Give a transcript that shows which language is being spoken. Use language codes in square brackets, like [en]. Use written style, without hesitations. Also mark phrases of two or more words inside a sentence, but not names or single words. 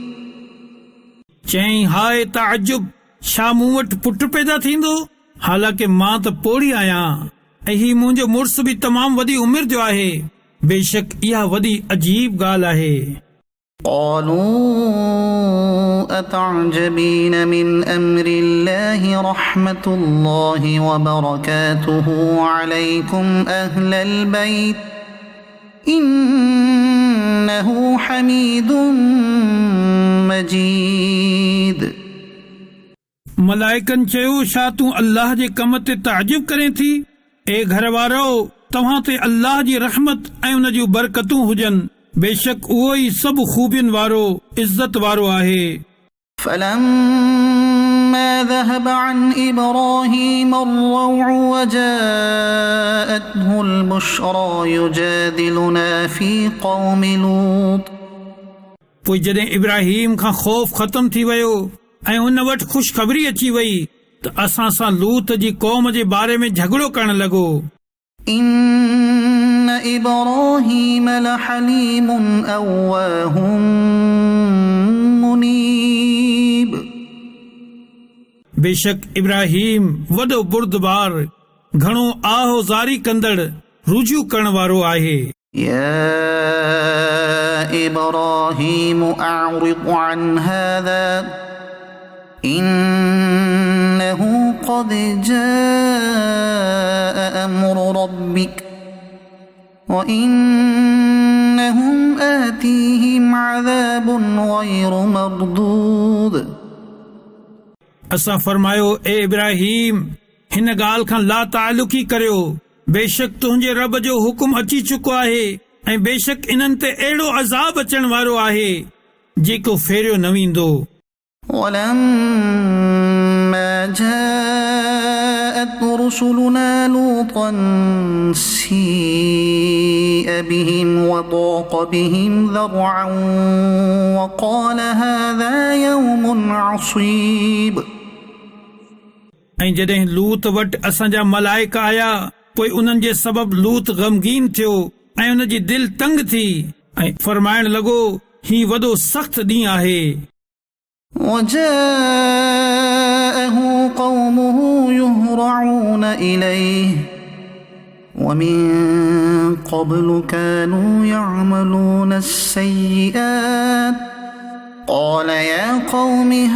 [sd] चई, हाय ताजुब, छा मूं वटि पुटु पैदा थींदो? हालांकि मां त पोड़ी आहियां ऐं ही मुंहिंजो मुड़ुस बि तमामु वॾी उमिरि जो आहे। बेशक इहा वॾी अजीब ॻाल्हि आहे। [ar] قالوا أتعجبين من أمر الله رحمة الله وبركاته عليكم أهل البيت إنه حميد مجيد [sd] मलाइकनि चयो, छा तूं अल्लाह जे कम ते ताजुब करें थी? ए घर वारो, तव्हां ते अल्लाह जी रहमत ऐं उन जूं बरकतूं हुजनि। बेशक उहो ई सभु खूबियुनि वारो, इज़त वारो आहे। [ar] فلما ذهب عن إبراهيم الروع وجاءته البشرى يجادلنا في قوم لوط [sd] पोइ जॾहिं इब्राहिम खां ख़ौफ़ ख़तम थी वियो ऐं उन वटि ख़ुशख़बरी अची वई त असां सां लूत जी क़ौम जे बारे में झगड़ो करण लॻो। [ar] إن إبراهيم لحليم أواه منيب [sd] बेशक इब्राहिम वॾो बुर्दबार, घणो आहो ज़ारी कंदड़, रुजू करण वारो आहे। [ar] يا إبراهيم أعرض عن هذا إنه قد جاء أمر ربك وإنهم آتيهم عذاب غير مردود [sd] असां फरमायो, ए इब्राहिम, हिन ॻाल्हि खां ला तालुकी करियो। बेशक तुंहिंजे रब जो हुकुम अची चुको आहे ऐं बेशक इन्हनि ते अहिड़ो अज़ाब अचण वारो आहे जेको फेरियो न वेंदो। [ar] ولما جاءت رسلنا لوطا سيء بهم وضاق بهم ذرعا وقال هذا يوم عصيب [sd] ऐं जॾहिं लूत वटि असांजा मलाइका आया पोइ उन्हनि जे सबबु लूत गमगीन थियो ऐं उन जी दिल तंग थी ऐं फरमाइण लॻो ही वॾो सख़्त ॾींहुं आहे। [ar] وجاءه قومه يهرعون إليه ومن قبل كانوا يعملون السيئات قال يا قوم